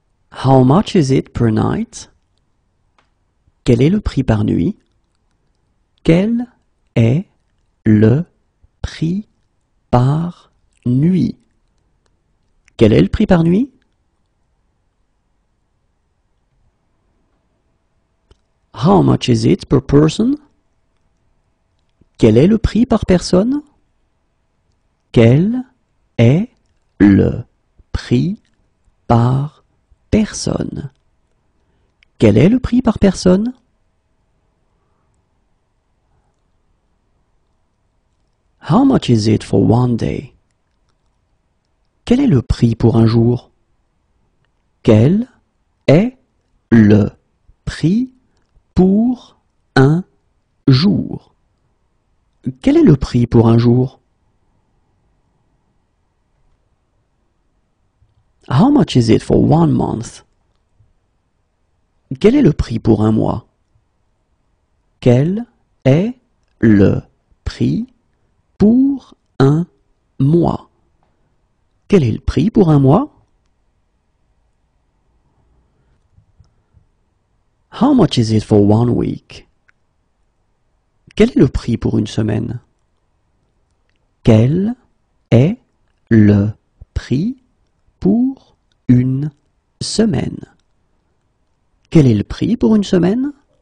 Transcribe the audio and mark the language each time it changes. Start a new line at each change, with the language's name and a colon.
English: How much is it per night?
French: Quel est le prix par nuit? Quel est le prix par nuit? Quel est le prix par nuit?
English: How much is it per person?
French: Quel est le prix par personne? Quel est le prix par personne? Quel est le prix par personne?
English: How much is it for one day?
French: Quel est le prix pour un jour? Quel est le prix pour un jour? Quel est le prix pour un jour?
English: How much is it for one month?
French: Quel est le prix pour un mois? Quel est le prix pour un mois? Quel est le prix pour un mois?
English: How much is it for one week?
French: Quel est le prix pour une semaine? Quel est le prix pour une semaine? Quel est le prix pour une semaine?